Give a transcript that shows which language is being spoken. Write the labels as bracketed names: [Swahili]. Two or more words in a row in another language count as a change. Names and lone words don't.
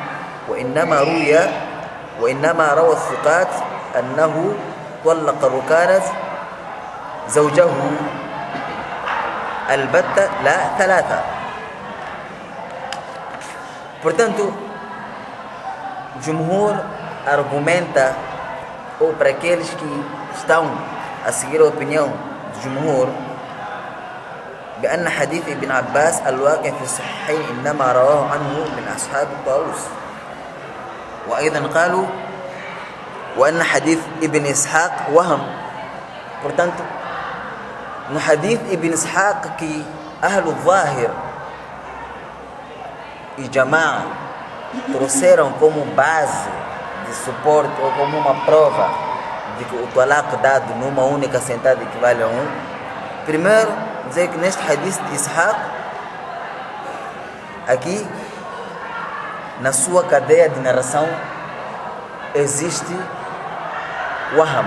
[Arabic] وإنما روى الثقات أنه طلق الركانة زوجه البتة لا 3. [Portuguese] Portanto, Jumhur argumenta, ou para aqueles que estão a seguir a opinião de Jumhur, [Arabic] بأن حديث ابن عباس الواقع في الصحيحين إنما رواه عنه من أصحاب طاووس، وأيضا قالوا وأن حديث ابن إسحاق وهم. [Portuguese] Portanto, no hadith Ibn Ishaq, que Ahlul Zahir e Jama'a trouxeram como base de suporte ou como uma prova de que o talaq dado numa única sentada equivale a um, primeiro dizer que neste hadith de Ishaq, aqui na sua cadeia de narração existe waham.